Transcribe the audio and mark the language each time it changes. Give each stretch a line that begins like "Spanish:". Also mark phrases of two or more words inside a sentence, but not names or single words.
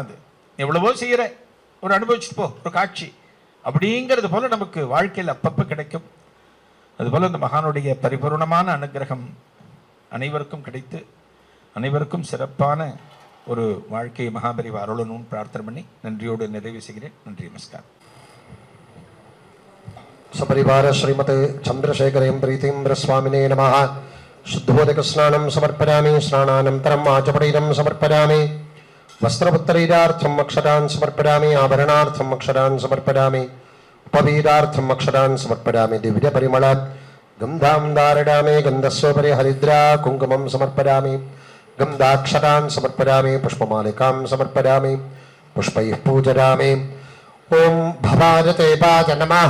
Tamil: அது எவ்வளவோ செய்யற ஒரு அனுபவிச்சுட்டு போ, ஒரு காட்சி அப்படிங்கிறது போல நமக்கு வாழ்க்கையில் அப்பப்போ கிடைக்கும். அதுபோல இந்த மகானுடைய பரிபூர்ணமான அனுகிரகம் அனைவருக்கும் கிடைத்து அனைவருக்கும் சிறப்பான ஒரு வாழ்க்கையை மகாபரிவா அருளணும்னு பிரார்த்தனை பண்ணி நன்றியோடு நிறைவு செய்கிறேன். நன்றி, நமஸ்காரம்.
Sanskrit: सपरिवार श्रीमते चंद्रशेखरें प्रीतिंद्र स्वामिने नमः। शुद्धोदक स्नानं समर्पयामि, स्नानानन्तरम् आचमनीयं समर्पयामि, वस्त्रपुत्तरीरार्थम् अक्षरान् समर्पयामि, आभरणार्थम् अक्षरान् समर्पयामि, उपवीरार्थम् अक्षरान् समर्पयामि, दिव्यपरिमळात् गन्धां धारयामि, गन्धस्योपरि हरिद्रा कुङ्कुमं समर्पयामि, गन्धाक्षरान् समर्पयामि, पुष्पमालिकां समर्पयामि, पुष्पैः पूजयामि, ॐ भवाजतेपाय नमः